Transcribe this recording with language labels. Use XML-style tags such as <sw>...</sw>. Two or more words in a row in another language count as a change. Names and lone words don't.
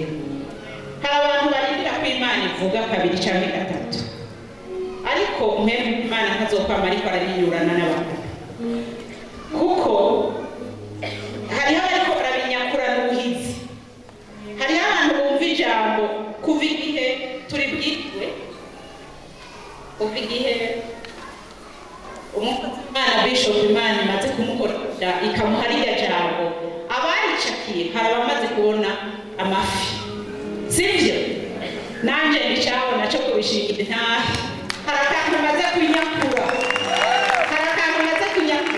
<rn>Hari abantu barindira ko Imana ivuga kabiri cyangwa gatatu, ariko mwebwe Imana ntazokwama ariko arabinyurana n'abantu, kuko hariho abariko barabinyakurana ubuhizi. Hariho abantu bumva ijambo kuva igihe turi bwitwe, kuva igihe Imana Bishop Imana imaze kumukoresha ikamuha ririya jambo, abaricakiye hari abamaze kubona amafi, sibyo? Nanjye ndicabona cyo kubishingira intahe. Hari akantu maze kunyakura, hari akantu maze kunyakura.</rn>